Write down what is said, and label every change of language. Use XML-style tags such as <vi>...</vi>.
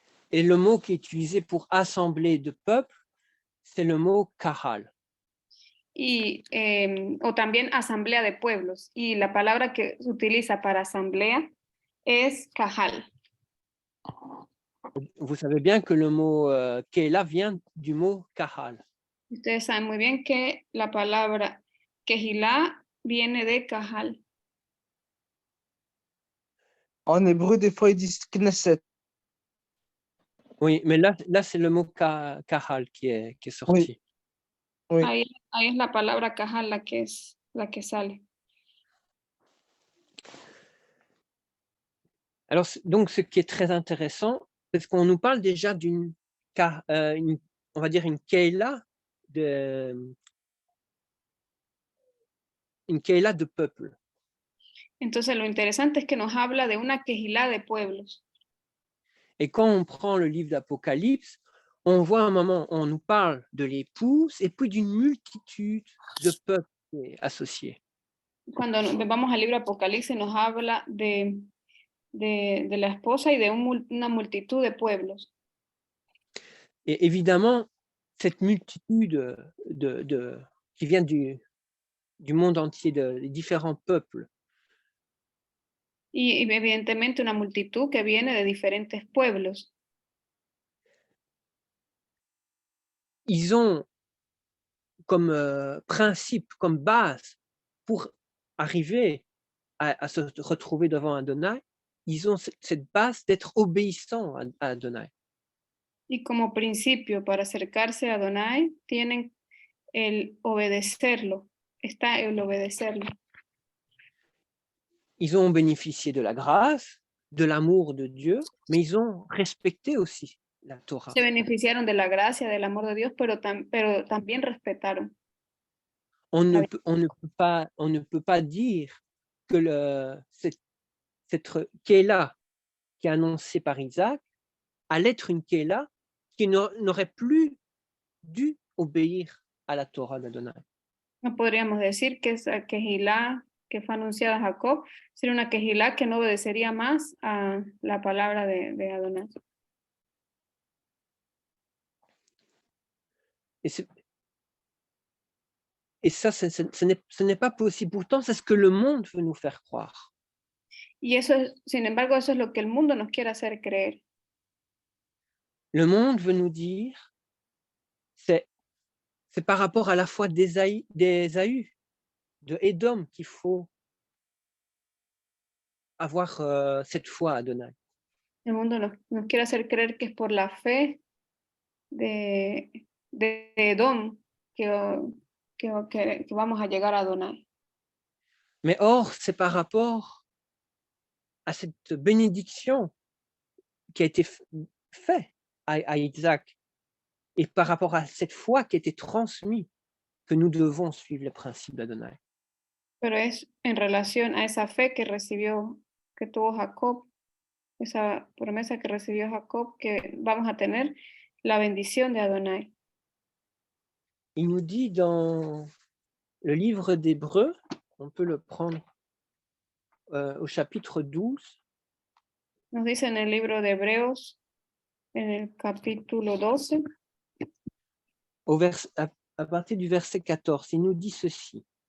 <fr>Et le mot qui est utilisé pour assemblée de peuples, c'est le mot kahal.</fr> <es>Y, o también asamblea de pueblos. Y la palabra que se utiliza para asamblea es kahal.</es> <fr>Vous savez bien que le mot Kehila vient du mot kahal.</fr> <es>Ustedes saben muy bien que la palabra kehilá viene de kahal.</es> <fr>En hébreu, des fois, ils disent Knesset. Oui, mais là c'est le mot kahal qui est sorti. Oui.</fr> <es>Ahí es la palabra kahal la que sale.</es> <fr>Alors, donc, ce qui est très intéressant, c'est qu'on nous parle déjà on va dire une Kehila de peuple.</fr> <es>Entonces lo interesante es que nos habla de una kehilá de pueblos.</es> <fr>Et quand on prend le livre d'Apocalypse, on voit un moment, on nous parle de l'épouse et puis d'une multitude de peuples associés.</fr> <es>Cuando vamos al libro Apocalipsis nos habla de la esposa y de una multitud de pueblos.</es> <fr>Et évidemment, cette multitude qui vient du monde entier, des différents peuples,</fr> <es>Y evidentemente una multitud que viene de diferentes pueblos.</es> <fr>ils ont comme principe, comme base, pour arriver à se retrouver devant Adonai, ils ont cette base d'être obéissants à Adonai.</fr> <es>Y como principio para acercarse a Adonai tienen el obedecerlo, está el obedecerlo.</es> <fr>Ils ont bénéficié de la grâce, de l'amour de Dieu, mais ils ont respecté aussi la Torah.</fr> <es>Se beneficiaron de la gracia, del amor de Dios, pero también respetaron.</es> <fr>On ne peut pas dire que cette Kéla qui est annoncée par Isaac allait être une Kéla qui n'aurait plus dû obéir à la Torah d'Adonai.</fr> <es>No podríamos decir que esa quejilá que fue anunciada a Jacob sería una quejilá que no obedecería más a la palabra de Adonai.</es> <fr>Et ça, ce n'est pas possible. Pourtant, c'est ce que le monde veut nous faire croire.</fr> <es>Y eso, sin embargo, eso es lo que el mundo nos quiere hacer creer.</es> <fr>Le monde veut nous dire, c'est par rapport à la foi d'Ésaü, de Édom, qu'il faut avoir cette foi à Adonai.</fr> <es>El mundo nos quiere hacer creer que es por la fe de Edom que vamos a llegar a Adonai.</es> <fr>Mais or, c'est par rapport à cette bénédiction qui a été faite à Isaac et par rapport à cette foi qui a été transmise que nous devons suivre le principe d'Adonai.</fr> <es>Pero es en relación a esa fe que tuvo Jacob, esa promesa que recibió Jacob, que vamos a tener la bendición de Adonai.</es> <fr>Il nous dit dans le livre d'Hébreux, on peut le prendre au chapitre 12.</fr> <es>Nos dice en el libro de Hebreos, en el capítulo 12,</es> <fr>à partir du verset 14, il nous dit ceci.</fr>